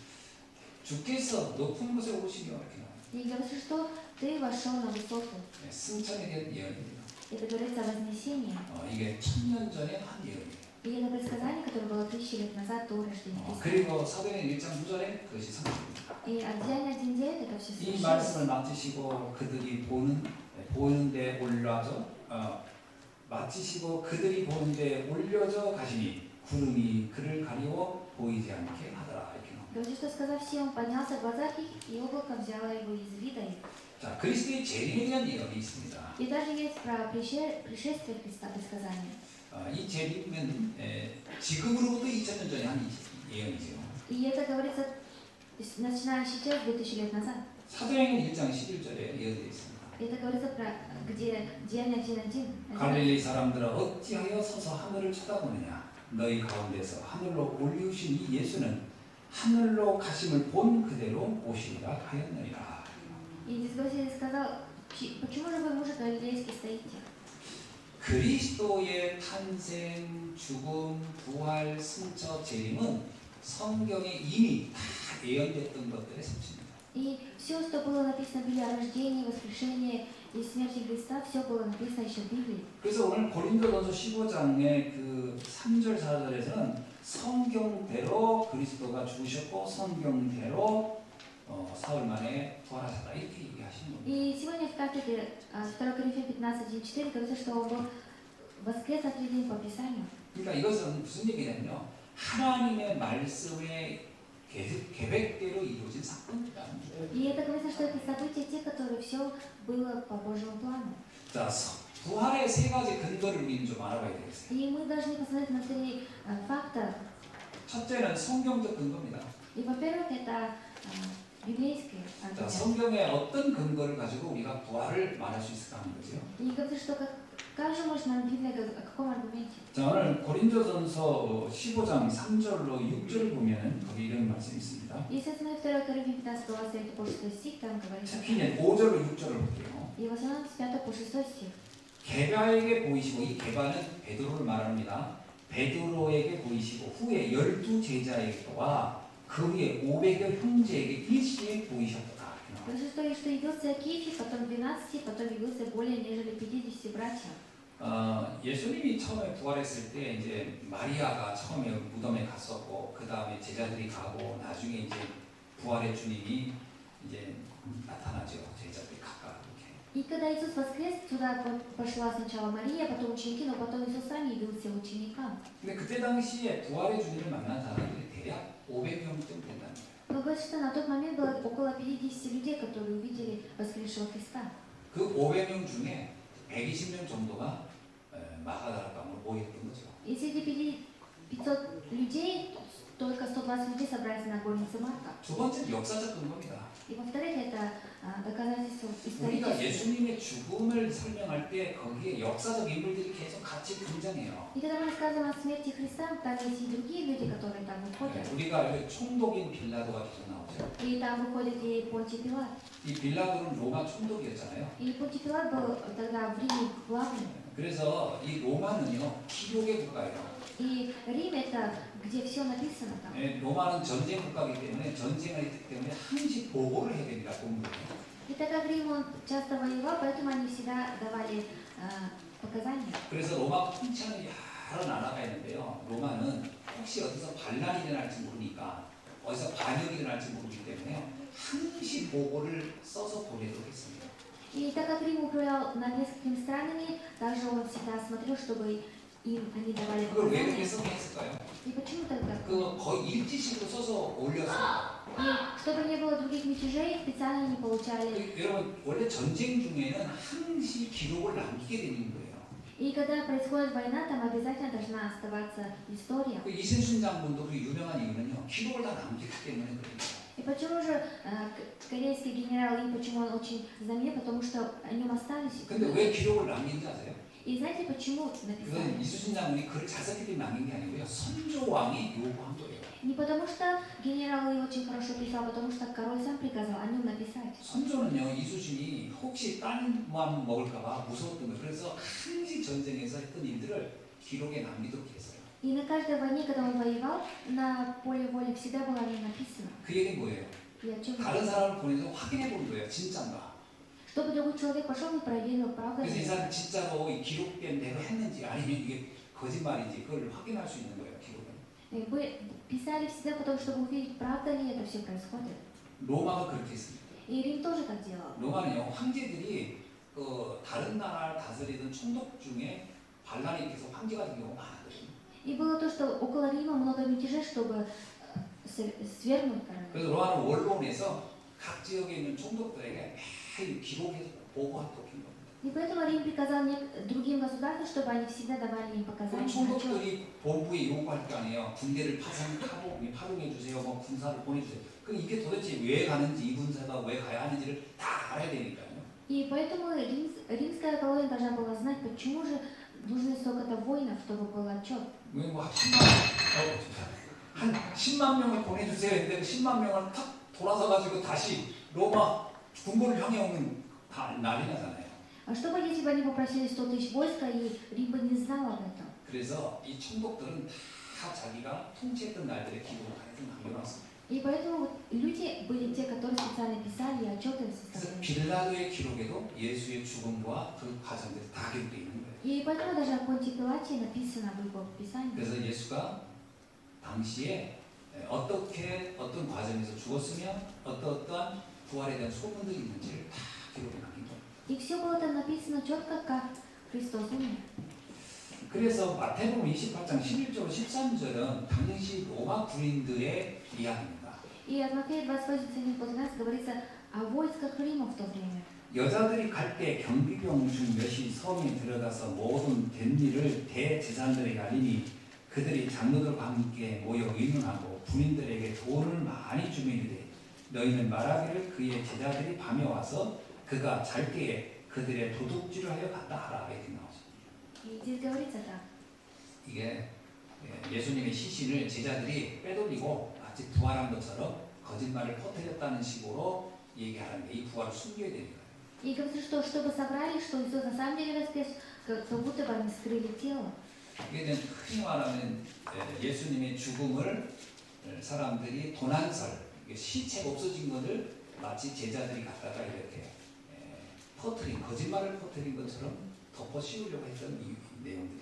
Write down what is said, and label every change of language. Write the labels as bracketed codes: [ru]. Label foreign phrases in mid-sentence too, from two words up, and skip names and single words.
[ko] 주께서 높은 곳에 오르시며 이렇게 나와요. [ru] И говорится, что ты вошел на высоту. [ko] 네, 승천에 대한 예언입니다. [ru] Это говорится о вознесении. [ko] 이게 1000년 전에 한 예언이에요. [ru] И это предсказание, которое было 1000 лет назад до рождения Христа. [ko] 그리고 사도행 1장 9절에 그것이 성취됩니다. [ru] И от Деяния 1:9 это все [ko] 이 [ru] совершилось. [ko] 말씀을 마치시고 그들이 보는데 올라져 마치시고 그들이 보는데 올려져 가시니 구름이 그를 가리워 보이지 않게 하더라. 이렇게 나옵니다. [ru] Говорит, что сказав все, он поднялся в глазах их, и облако взяло его из вида их. [ko] 자, 그리스도의 재림에 대한 예언이 있습니다. [ru] И даже есть про пришествие Христа предсказание. [ko] 이 재림은 지금으로부터 2000년 전에 한 예언이죠. [ru] И это говорится, начиная сейчас, 2000 лет назад. [ko] 사도행전 1장 11절에 예언되어 있습니다. [ru] Это говорится про где Деяния 1:1. [ko] 갈릴리 사람들아 어찌하여 서서 하늘을 쳐다보느냐 너희 가운데서 하늘로 올리우신 이 예수는 하늘로 가심을 본 그대로 오시리라 하였느니라. [ru] И здесь Господь сказал, почему же вы, мужи галилейские, стоите? [ko] 그리스도의 탄생, 죽음, 부활, 승처, 재림은 성경에 이미 다 예언됐던 것들의 성취입니다. [ru] И все, что было написано в Библии о рождении, воскрешении и смерти Христа, все было написано еще в Библии. [ko] 그래서 오늘 고린도전서 15장의 그 3절 4절에서는 성경대로 그리스도가 죽으셨고 성경대로 사흘 만에 부활하셨다 이렇게 얘기하시는 겁니다. [ru] И сегодня в кафедре 2 Коринфянам 15:1-4 говорится, что он был воскрес от людей по Писанию. [ko] 그러니까 이것은 무슨 얘기냐면요. 하나님의 말씀의 계획대로 이루어진 사건이라는 거예요. [ru] И это говорится, что это события, те, которые все было по Божьему плану. [ko] 자, 부활의 세 가지 근거를 우리는 좀 알아봐야 되겠어요. [ru] И мы должны посмотреть на три факта. [ko] 첫째는 성경적 근거입니다. [ru] И, во-первых, это библейские [ko] 자, [ru] аргументы. [ko] 성경의 어떤 근거를 가지고 우리가 부활을 말할 수 있을까 하는 거죠. [ru] И говорится, что как же можно Библия, о каком аргументе? [ko] 자, 오늘 고린도전서 15장 3절로 6절 보면 거기 이런 말씀이 있습니다. [ru] Если смотреть 2 Коринфянам 15 глава 3 по 6 стих, там говорится, [ko] 특히 이제 5절로 6절을 볼게요. [ru] и в основном с 5 по 6 стих. [ko] 게바에게 보이시고 이 게바는 베드로를 말합니다. 베드로에게 보이시고 후에 12 제자에게와 그 위에 500여 형제에게 일시에 보이셨다. [ru] Потому что явился Кифе, потом 12, потом явился более нежели 50 братьям. [ko] 예수님이 처음에 부활했을 때 이제 마리아가 처음에 무덤에 갔었고 그 다음에 제자들이 가고 나중에 이제 부활의 주님이 이제 나타나죠. 제자들이 각각 이렇게. [ru] И когда Иисус воскрес, туда пошла сначала Мария, потом ученики, но потом Иисус сам явился ученикам. [ko] 근데 그때 당시에 부활의 주님을 만난 사람들이 대략 500명쯤 된다는 거예요. [ru] Но говорится, что на тот момент было около 50 людей, которые увидели воскресшего Христа. [ko] 그 500명 중에 120명 정도가 마가다락방으로 모였던 거죠. [ru] И среди 500 людей, только 120 людей собрались на горнице Марка. [ko] 두 번째는 역사적 근거입니다. [ru] И во-вторых, это доказательство [ko] 우리가 [ru] историческое. [ko] 예수님의 죽음을 설명할 때 거기에 역사적 인물들이 계속 같이 등장해요. [ru] И когда мы рассказываем о смерти Христа, там есть и другие люди, которые там выходят. [ko] 우리가 총독인 빌라도가 계속 나오죠. [ru] И там выходит и Понтий Пилат. [ko] 이 빌라도는 로마 총독이었잖아요. [ru] И Понтий Пилат был тогда в Риме главным. [ko] 그래서 이 로마는요 기록의 국가예요. [ru] И Рим это где все написано там. [ko] 로마는 전쟁 국가이기 때문에 전쟁을 했기 때문에 항시 보고를 해야 됩니다. 공부를. [ru] И так как Рим он часто воевал, поэтому они всегда давали показания. [ko] 그래서 로마 통치하는 여러 나라가 있는데요. 로마는 혹시 어디서 반란이 일어날지 모르니까 어디서 반역이 일어날지 모르기 때문에 항시 보고를 써서 보내도록 했습니다. [ru] И так как Рим управлял над несколькими странами, также он всегда смотрел, чтобы им они давали [ko] 그걸 왜 [ru] показания. [ko] 그렇게 써냈을까요? [ru] И почему тогда? [ko] 그 거의 일지식으로 써서 올렸습니다. [ru] И чтобы не было других мятежей, специально не получали. [ko] 여러분 원래 전쟁 중에는 항시 기록을 남기게 되는 거예요. [ru] И когда происходит война, там обязательно должна оставаться история. [ko] 그 이순신 장군도 그 유명한 이유는요. 기록을 다 남기기 때문에 그래요. [ru] И почему же корейский генерал Ли, почему он очень знаменит, потому что о нем остались. [ko] 근데 왜 기록을 남긴지 아세요? [ru] И знаете, почему [ko] 그건 [ru] написали? [ko] 이순신 장군이 글을 잘 썼기 때문에 남긴 게 아니고요. 선조왕이 요구한 거예요. [ru] Не потому что генерал Ли очень хорошо писал, потому что король сам приказал о нем написать. [ko] 선조는요. 이순신이 혹시 땅만 먹을까봐 무서웠던 거예요. 그래서 항시 전쟁에서 했던 일들을 기록에 남기도록 했어요. [ru] И на каждой войне, когда он воевал, на поле воли всегда было о нем написано. [ko] 그 얘기는 뭐예요? [ru] И о чем? [ko] 다른 사람을 보내서 확인해 보는 거예요. 진짠가. [ru] Чтобы другой человек пошел и проверил, правда [ko] 그래서 이 [ru] ли. [ko] 사람 진짜로 이 기록된 대로 했는지 아니면 이게 거짓말인지 그걸 확인할 수 있는 거예요. 기록은. [ru] И вы писали всегда, потому чтобы увидеть, правда ли это все происходит. [ko] 로마가 그렇게 했습니다. [ru] И Рим тоже так делал. [ko] 로마는요. 황제들이 다른 나라를 다스리던 총독 중에 반란이 계속 황제가 된 경우가 많았거든요. [ru] И было то, что около Рима много мятежей, чтобы свергнуть короля. [ko] 그래서 로마는 원론에서 각 지역에 있는 총독들에게 매일 기록해서 보고하도록 한 겁니다. [ru] И поэтому Рим приказал другим государствам, чтобы они всегда давали им [ko] 그 [ru] показания. [ko] 총독들이 본부에 요구할 거 아니에요. 군대를 파송해 주세요. 뭐 군사를 보내주세요. 그 이게 도대체 왜 가는지 이 군사가 왜 가야 하는지를 다 알아야 되니까요. [ru] И поэтому римская колония должна была знать, почему же нужно столько-то воинов, чтобы был отчет. [ko] 뭐 10만 명을 보내주세요 했는데 그 10만 명을 탁 돌아서 가지고 다시 로마 군부를 향해 오는 다 난리 나잖아요. [ru] А что бы, если бы они попросили 100 000 войска, и Рим бы не знал об этом? [ko] 그래서 이 총독들은 다 자기가 통치했던 날들의 기록을 다 해서 남겨놨습니다. [ru] И поэтому вот люди были те, которые специально писали и отчеты [ko] 그래서 [ru] составляли. [ko] 빌라도의 기록에도 예수의 죽음과 그 과정들이 다 기록되어 있는 거예요. [ru] И поэтому даже о Понтии Пилате написано в его Писании. [ko] 그래서 예수가 당시에 어떻게 어떤 과정에서 죽었으며 어떠한 부활에 대한 소문들이 있는지를 다 기록해 남긴 겁니다. [ru] И все было там написано четко, как Христос умер. [ko] 그래서 마태복음 28장 11절 13절은 당시 로마 군인들의 이야기입니다. [ru] И от Матфея 28, 13 говорится о войсках Рима в то время. [ko] 여자들이 갈 때 경비병 중 몇이 성에 들어가서 모든 된 일을 대제사장들에게 알리니 그들이 장로들과 함께 모여 의논하고 군인들에게 돈을 많이 주며 이르되 너희는 말하기를 그의 제자들이 밤에 와서 그가 잘 때에 그들의 도둑질을 하여 갔다 하라 이렇게 나오죠. [ru] И здесь говорится так. [ko] 이게 예수님의 시신을 제자들이 빼돌리고 마치 부활한 것처럼 거짓말을 퍼뜨렸다는 식으로 얘기하는 게 이 부활을 숨겨야 되는 거예요. [ru] И говорится, что чтобы собрали, что Иисус на самом деле воскрес, как будто бы они скрыли тело. [ko] 이게 이제 흔히 말하면 예수님의 죽음을 사람들이 도난설, 시체가 없어진 것을 마치 제자들이 갖다가 이렇게 퍼뜨린 거짓말을 퍼뜨린 것처럼 덮어 씌우려고 했던 이 내용들이죠.